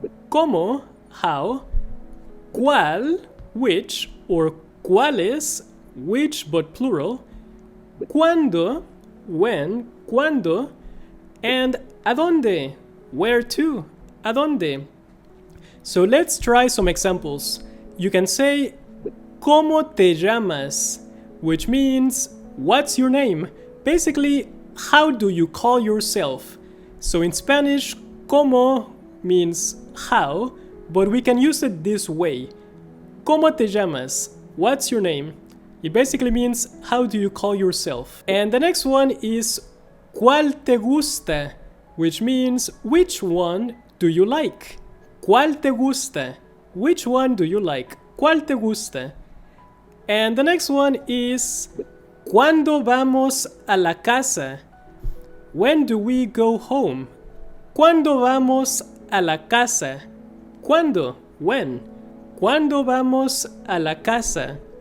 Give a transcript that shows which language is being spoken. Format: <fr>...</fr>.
<es>¿Cómo? How. ¿Cuál? Which, or ¿cuáles?</es> <en>Which, but plural. ¿Cuándo? When. ¿Cuándo?</en> <es>And ¿a dónde?</es> <en>Where to.</en> <es>¿A dónde?</es> <en>So let's try some examples. You can say</en> <es>¿cómo te llamas?</es> <en>Which means what's your name? Basically, how do you call yourself? So in Spanish, ¿cómo? Means how, but we can use it this way.</en> <es>¿Cómo te llamas?</es> <en>What's your name? It basically means how do you call yourself? And the next one is</en> <es>¿cuál te gusta?</es> <en>Which means which one do you like?</en> <es>¿Cuál te gusta?</es> <en>Which one do you like?</en> <es>¿Cuál te gusta?</es> <en>And the next one is</en> <es>¿cuándo vamos a la casa?</es> <en>When do we go home?</en> <es>¿Cuándo vamos a la casa? ¿Cuándo? When? ¿Cuándo vamos a la casa?</es>